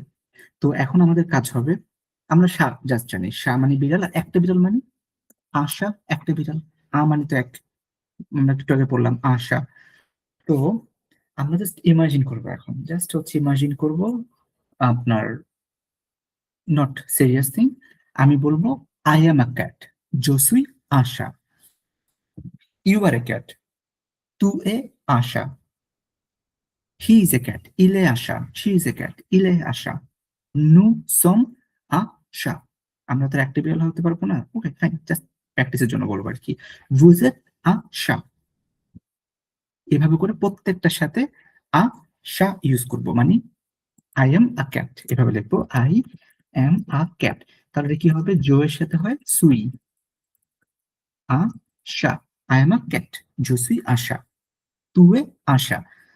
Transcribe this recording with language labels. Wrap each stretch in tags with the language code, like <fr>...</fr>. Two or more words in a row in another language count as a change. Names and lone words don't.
<bn>তো এখন আমাদের কাজ হবে, আমরা শা জাস্ট জানি, শা মানে বিড়াল, আর একটা বিড়াল মানে আশা, একটা বিড়াল। মানে তো এক, আমরা একটু আগে পড়লাম আশা। তো আমরা জাস্ট ইমাজিন করবো এখন, জাস্ট হচ্ছে ইমাজিন করবো আপনার,</bn> <en>not serious thing.</en> <bn>আমি বলবো</bn> <en>I am a cat,</en> <fr>je suis un chat,</fr> <en>you are a cat,</en> <fr>tu es আশা,</fr> <en>he is a cat,</en> <fr>il est আশা,</fr> <en>she is a cat,</en> <fr>il est আশা, nous sommes আশা।</fr> <bn>আমরা তো একটা বিড়াল হতে পারবো না, ওকে ফাইন, জাস্ট প্র্যাকটিসের জন্য বলবো আর কি।</bn> <fr>vous êtes un chat,</fr> <bn>এভাবে করে প্রত্যেকটার সাথে আশা ইউজ করবো, মানে</bn> <en>I am a cat,</en> <bn>এভাবে লিখবো</bn> <en>I am a cat.</en> <bn>তাহলে কি হবে, জো এর সাথে হয় সুই, আশা,</bn> <en>I am a cat,</en> <fr>je suis un chat, tu es un chat.</fr>